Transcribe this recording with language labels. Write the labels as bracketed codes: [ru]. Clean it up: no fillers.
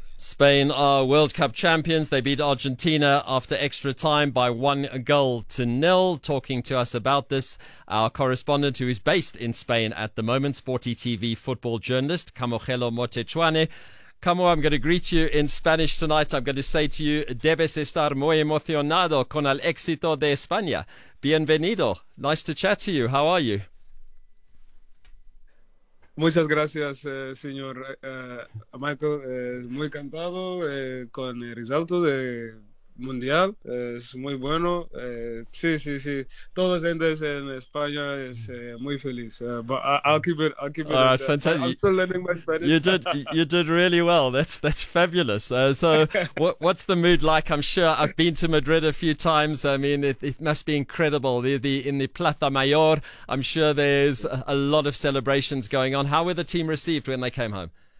[en] Spain are World Cup champions. They beat Argentina after extra time by 1-0. Talking to us about this, our correspondent who is based in Spain at the moment, Sporty TV football journalist, Camojelo Motechuane. Camo, I'm going to greet you in Spanish tonight. I'm going to say to you, [es] debes estar muy emocionado con el éxito de España. Bienvenido. [en] Nice to chat to you. How are you? [es] Muchas gracias, señor Michael. Muy encantado con el resultado de mundial. Es muy bueno. Sí. Todos los gente en España es muy feliz. [en] I'll keep it. Fantastic. I'm still learning my Spanish. You did really well. That's fabulous. So, what's the mood like? I'm sure I've been to Madrid a few times. I mean, it must be incredible. In the Plaza Mayor, I'm sure there's a lot of celebrations going on. How were the team received when they came home?